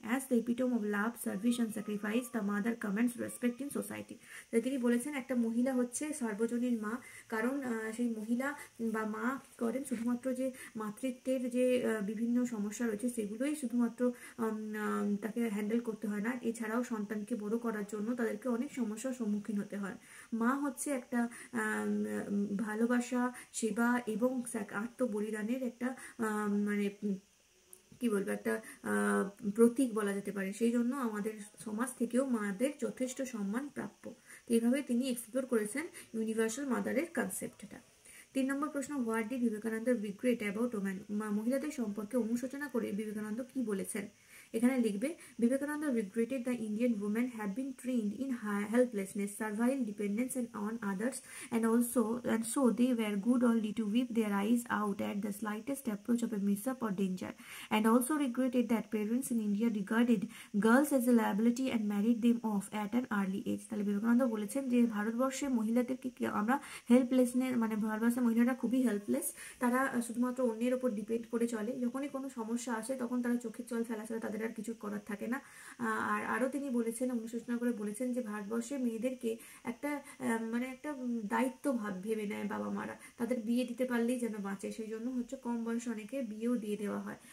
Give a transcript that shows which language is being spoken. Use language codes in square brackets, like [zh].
[en] As the epitome of love, service and sacrifice, the mother commands respect in society. [bn] তিনি বলেছেন একটা মহিলা হচ্ছে সার্বজনীন মা, কারণ সেই মহিলা বা মা কি করেন, শুধুমাত্র যে মাতৃত্বের যে বিভিন্ন সমস্যা রয়েছে সেগুলোই শুধুমাত্র তাকে হ্যান্ডেল করতে হয় না, এছাড়াও সন্তানকে বড় করার জন্য তাদেরকে অনেক সমস্যার সম্মুখীন হতে হয়। মা হচ্ছে একটা ভালোবাসা, সেবা এবং আত্মবলিদানের একটা মানে কি বলবো, একটা প্রতীক বলা যেতে পারে। সেই জন্য আমাদের সমাজ থেকেও মাদের যথেষ্ট সম্মান প্রাপ্য। এইভাবে তিনি এক্সপ্লোর করেছেন ইউনিভার্সাল মাদারের কনসেপ্টটা। 3 নম্বর প্রশ্ন, what did Vivekananda regret about woman. মহিলাদের সম্পর্কে অনুশোচনা করে বিবেকানন্দ কি বলেছেন? [en] এখানে লিখবে, Vivekananda regretted the Indian women have been trained in helplessness, servile dependence and on others, and so they were good only to weep their eyes out at the slightest approach of a mishap or danger, and also regretted that parents in India regarded girls as a liability and married them off at an early age. [bn] তাহলে বিবেকানন্দ বলেছেন যে ভারতবর্ষের মহিলাদেরকে আমরা helplessness, মানে ভারতবর্ষের মহিলারা খুবই হেল্পলেস, তারা শুধুমাত্র অন্যের ওপর ডিপেন্ড করে চলে, যখনই কোনো সমস্যা আসে তখন তারা চোখের জল ফেলা ছাড়া তাদের আর কিছু করার থাকে না। আর আরও তিনি বলেছেন, অনুশোচনা করে বলেছেন যে ভারতবর্ষের মেয়েদেরকে একটা মানে একটা দায়িত্ব ভেবে নেয় বাবা মারা, তাদের বিয়ে দিতে পারলেই যেন বাঁচে, সেই জন্য হচ্ছে কম বয়সে অনেকে বিয়েও দিয়ে দেওয়া হয়।